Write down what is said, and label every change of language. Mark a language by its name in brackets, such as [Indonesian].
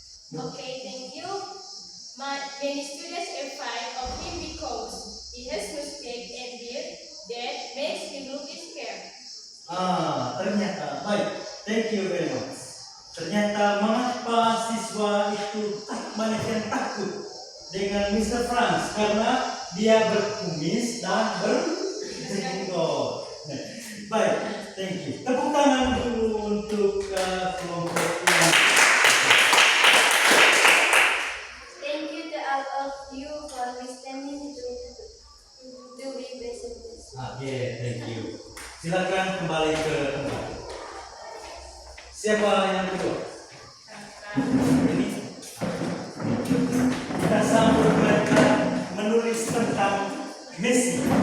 [English] Okay, thank you. Many students are afraid of him because he has mistake and beard that makes him look scared. [Indonesian] Ternyata baik. [English] Thank you very much. [Indonesian] Ternyata mengapa siswa itu banyak yang takut dengan Mr. Franz karena dia berkumis dan berjenggot. Baik, [English] thank you. [Indonesian] Tepuk tangan dulu untuk kelompok ini. [English] Thank you to all of you for listening to be presented. Oke, thank you. [Indonesian] Silakan kembali ke tempat. Siapa yang kedua? Ini. Kita sambut mereka menulis tentang Messi.